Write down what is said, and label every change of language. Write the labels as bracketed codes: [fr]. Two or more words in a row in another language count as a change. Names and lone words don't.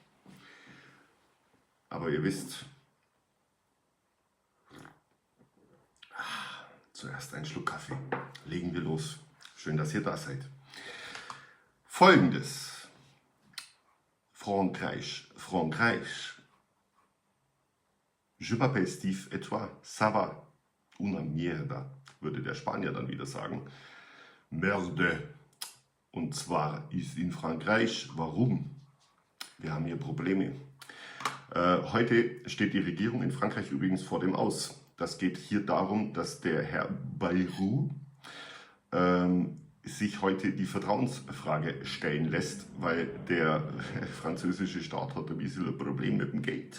[de] Aber ihr wisst, zuerst ein Schluck Kaffee. Legen wir los. Schön, dass ihr da seid. Folgendes. Frankreich. [fr] Je m'appelle Steve et toi, ça va? [es] Una mierda, [de] würde der Spanier dann wieder sagen. Merde. Und zwar ist in Frankreich, warum? Wir haben hier Probleme. Heute steht die Regierung in Frankreich übrigens vor dem Aus. Das geht hier darum, dass der Herr Bayrou sich heute die Vertrauensfrage stellen lässt, weil der französische Staat hat ein bisschen ein Problem mit dem Geld.